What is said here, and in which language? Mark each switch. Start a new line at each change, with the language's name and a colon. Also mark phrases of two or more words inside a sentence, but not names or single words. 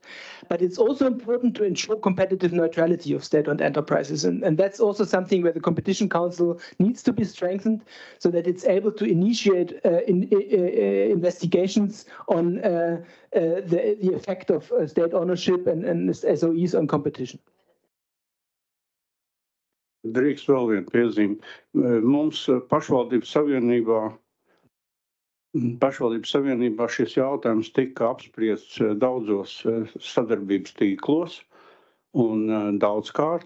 English: But it's also important to ensure competitive neutrality of state-owned enterprises, and that's also something where the Competition Council needs to be strengthened, so that it's able to initiate investigations on the effect of state ownership and SOEs on competition.
Latvian: Drīkst vēl viena piezīme. Mums pašvaldības savienībā šis jautājums tika apspriests daudzos sadarbības tīklos un daudzkārt.